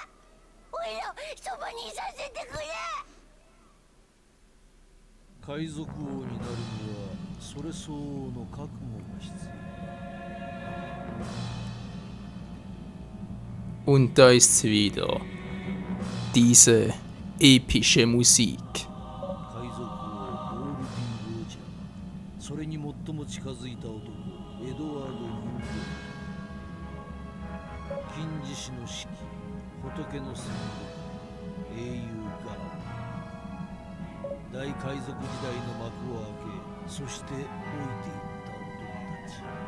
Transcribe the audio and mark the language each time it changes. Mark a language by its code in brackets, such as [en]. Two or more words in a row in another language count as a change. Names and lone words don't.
[ja] おいらそばにいさせてくれ。海賊王になるにはそれ相応の覚悟が必要。 [de] Und da ist sie wieder. Diese epische Musik. [ja] 海賊王ゴールディン・ロジャー、それに最も近づいた男エドワード・ユーゴ、金獅子の指揮仏の戦国英雄ガラ、大海賊時代の幕を開け、そして老いていった男たち。